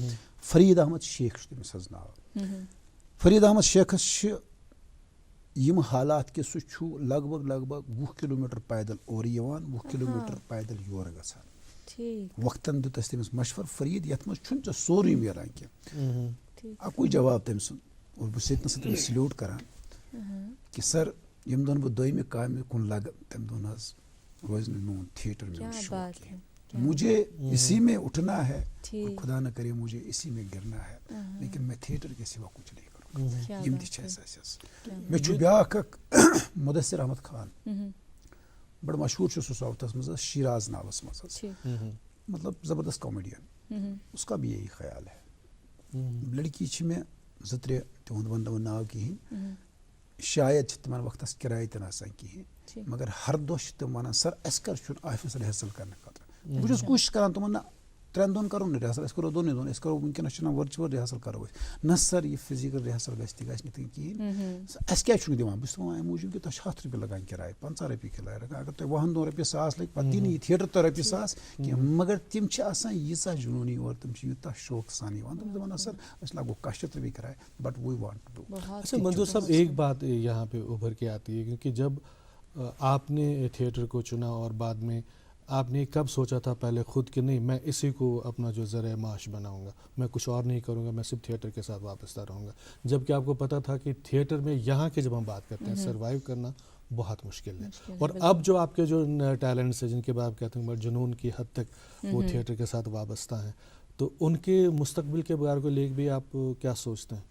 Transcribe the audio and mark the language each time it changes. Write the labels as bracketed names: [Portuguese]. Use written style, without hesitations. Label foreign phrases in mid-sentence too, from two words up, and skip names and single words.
[Kashmiri] فرید احمد شیخ چھُ تٔمِس حظ ناو. فرید احمد شیخس چھِ یِم حالات کہِ سُہ چھُ لگ بگ 20 کِلوٗمیٖٹر پیدل اورٕ یِوان 20 کِلوٗمیٖٹر پیدل یورٕ گژھان. وقتن دیُت اَسہِ تٔمِس مشور فرید یتھ منٛز چھُنہٕ ژےٚ سورُے میلان کینٛہہ. اکُے جواب تٔمۍ سُنٛد اور بہٕ چھُس ییٚتنس تٔمِس سلیوٹ کران کہِ سر ییٚمہِ دۄہن بہٕ دوٚیمہِ کامہِ کُن لگہٕ تمہِ دۄہن حظ روزِ نہٕ میون تھیٹر میون شوق کینٛہہ. [Urdu] مجھے اسی میں اٹھنا ہے خدا نہ کرے مجھے اسی میں گرنا ہے لیکن میں تھیٹر کے سوا کچھ نہیں کروں گا. [Kashmiri] یِم تہِ چھِ اَسہِ حظ. مےٚ چھُ بیٛاکھ اکھ مُدثر احمد خان بڑٕ مشہوٗر چھُ سُہ ساوُتھس منٛز حظ شیراز ناوس منٛز حظ مطلب زبردست کامیڈین. [Urdu] اس کا بھی یہی خیال ہے. [Kashmiri] لڑکی چھِ مےٚ 2-3 تِہُنٛد ونہٕ نہٕ بہٕ ناو کِہینۍ شاید چھِ تِمن وقتس کِراے تہِ نہٕ آسان کِہینۍ مگر ہر دۄہ چھِ تِم ونان سر اَسہِ کر چھُنہٕ آفِس رِہرسل کرنہٕ خٲطرٕ. بہٕ چھُس کوٗشِش کران تِمن نہ 3 دۄہن کرو نہٕ رِہرسل أسۍ کرو 2 دۄہن أسۍ کرو وٕنکیٚنس چھُنہ ؤرچُول رِہرسل کرو أسۍ. نہ سر یہِ فِزِکل رِہرسل گژھِ نہٕ کِہینۍ. اَسہِ کیازِ چھُنہٕ دِوان بہٕ چھُس دَپان اَمہِ موٗجوٗب کہِ تۄہہِ چھِ 100 رۄپیہِ لگان کِراے 50 رۄپیہِ کِراے لگان اگر تۄہہِ 20 دۄہن رۄپیہِ 1,000 لگہِ پتہٕ دی نہٕ یہِ تھیٹر تۄہہِ رۄپیہِ 1,000 کینٛہہ مگر تِم چھِ آسان ییٖژاہ جنوٗنی اور تِم چھِ یوٗتاہ شوق سان یِوان تِم چھِ دپان سر أسۍ لاگو 100 رۄپیہِ کِراے [English] But we want to do. [Urdu] اچھا منظور صاحب ایک بات یہاں پہ ابھر کے آتی ہے کیونکہ جب آپ نے تھیٹر کو چنا اور بعد میں آپ نے کب سوچا تھا پہلے خود کہ نہیں میں اسی کو اپنا جو ذریعہ معاش بناؤں گا میں کچھ اور نہیں کروں گا میں صرف تھیٹر کے ساتھ وابستہ رہوں گا جبکہ آپ کو پتہ تھا کہ تھیٹر میں یہاں کے جب ہم بات کرتے ہیں سروائیو کرنا بہت مشکل ہے اور اب جو آپ کے جو ٹیلنٹس ہیں جن کے بعد آپ کہتے ہیں جنون کی حد تک وہ تھیٹر کے ساتھ وابستہ ہیں تو ان کے مستقبل کے بارے کو لے کے بھی آپ کیا سوچتے ہیں؟